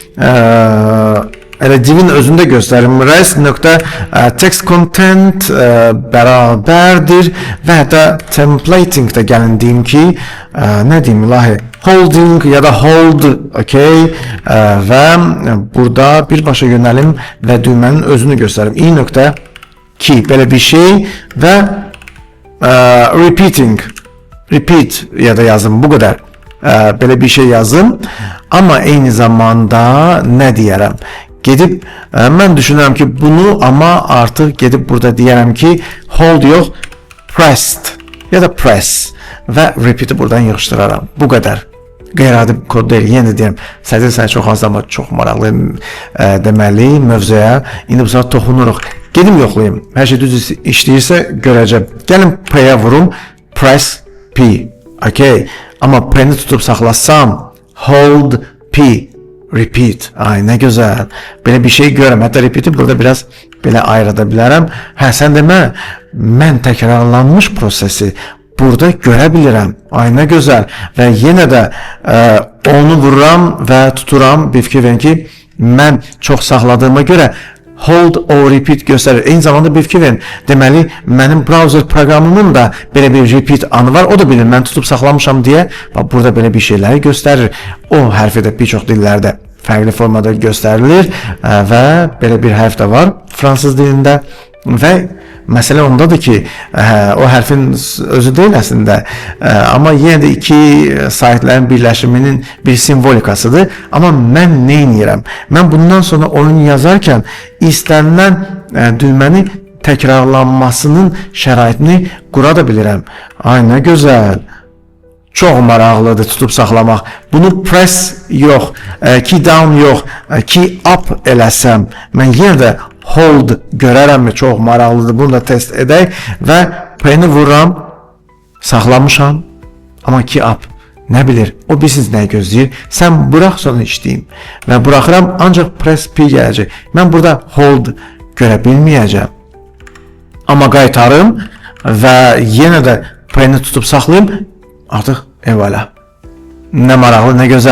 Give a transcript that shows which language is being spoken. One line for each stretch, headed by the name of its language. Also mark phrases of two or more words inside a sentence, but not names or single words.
Azerbaijani: elə divin özündə göstərim,
English: res.text content
Azerbaijani: bərabərdir və hətta templating də gəlin deyim ki, nə deyim ilahi, holding ya da hold, okay, və burada birbaşa yönəlim və düymənin özünü göstərim, i.key belə bir şey və repeating, repeat ya da yazım, bu qədər, belə bir şey yazım, amma eyni zamanda nə deyərəm? Gedib, mən düşünürəm ki, bunu amma artıq gedib burada deyərəm ki, hold yox, pressed ya da press və repeat'i buradan yığışdıraram. Bu qədər. Qeyri-adi kod deyil. Yenə də deyirəm, səcil sayı çox az amma çox maraqlı deməli mövzuya. İndi bu saat toxunuruq. Gedim yoxlayayım. Hər şey düz işləyirsə görəcəm. Gəlin P-yə vurum.
English: Press P.
Azerbaijani: Okay. Amma P-ni tutub saxlasam,
English: hold P.
Azerbaijani: Repeat. Ay, nə gözəl. Belə bir şey görürəm. Hətta repeat'i burada biraz belə ayrıda bilərəm. Hə, sən demə, mən təkrarlanmış prosesi burada görə bilirəm. Ay, nə gözəl. Və yenə də onu vururam və tuturam. Bir fikir verin ki, mən çox saxladığıma görə
English: hold or repeat
Azerbaijani: göstərir. Eyni zamanda bir fikir verin. Deməli, mənim browser proqramımın da belə bir repeat anı var. O da bilir, mən tutub saxlamışam deyə. Burada belə bir şeyləri göstərir. O hərfi də bir çox dillərdə fərqli formada göstərilir və belə bir hərf də var fransız dilində və məsələ ondadır ki, o hərfin özü deyil əslində, amma yenə də iki saytların birləşiminin bir simvolikasıdır. Amma mən nə edirəm? Mən bundan sonra oyun yazarkən istənilən düyməni təkrarlanmasının şəraitini qura da bilirəm. Ay, nə gözəl. Çox maraqlıdır tutub saxlamaq. Bunu press yox,
English: key down
Azerbaijani: yox,
English: key up
Azerbaijani: eləsəm, mən yenə də hold görərəmmi? Çox maraqlıdır. Bunu da test edək və P-ni vururam, saxlamışam, amma
English: key up.
Azerbaijani: Nə bilir? O bilsiniz nəyi gözləyir? Sən burax sonra işləyim və buraxıram, ancaq
English: press P
Azerbaijani: gələcək. Mən burada hold görə bilməyəcəm. Amma qaytarım və yenə də P-ni tutub saxlayım. Artıq evvela. Nə maraqlı, nə gözəl.